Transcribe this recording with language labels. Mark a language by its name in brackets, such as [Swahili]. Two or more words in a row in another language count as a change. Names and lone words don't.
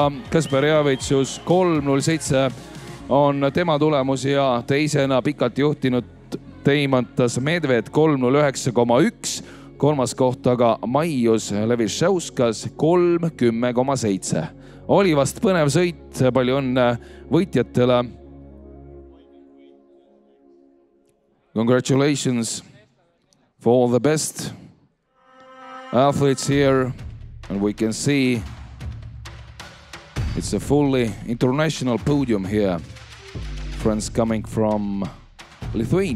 [Estonian] Kasperjavitšus 3.07 on tema tulemus ja teisena pikalt juhtinud Teimantas Medved 3.09,1. Kolmas koht aga Maius Levišauskas 3.10,7. Oli vast põnev sõit, palju õnne võitjatele. [English] Congratulations for all the best athletes here, and we can see it's a fully international podium here. Friends coming from Lithuania.